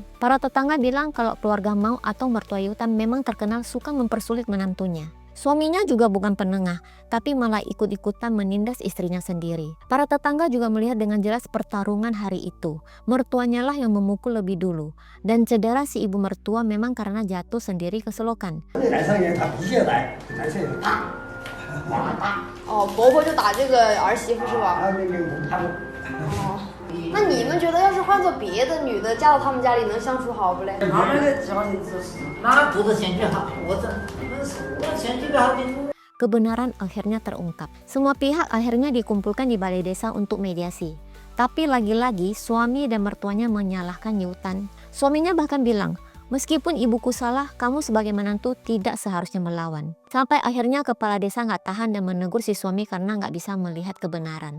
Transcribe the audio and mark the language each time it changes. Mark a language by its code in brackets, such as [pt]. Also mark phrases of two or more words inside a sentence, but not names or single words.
[id] Para tetangga bilang kalau keluarga Mao atau mertua You Tan memang terkenal suka mempersulit menantunya. Suaminya juga bukan penengah, tapi malah ikut-ikutan menindas istrinya sendiri. Para tetangga juga melihat dengan jelas pertarungan hari itu. Mertuanya lah yang memukul lebih dulu. Dan cedera si ibu mertua memang karena jatuh sendiri ke selokan. [zh] 哦，婆婆就打这个儿媳妇是吧？哦，那你们觉得要是换做别的女的嫁到他们家里，能相处好不嘞？他那个家里就是哪做的钱就好，我钱就好点。 [id] Kebenaran akhirnya terungkap. Semua pihak akhirnya dikumpulkan di balai desa untuk mediasi. Tapi lagi-lagi suami dan mertuanya menyalahkan You Tan. Suaminya bahkan bilang, meskipun ibuku salah, kamu sebagai menantu tidak seharusnya melawan. Sampai akhirnya kepala desa nggak tahan dan menegur si suami karena nggak bisa melihat kebenaran.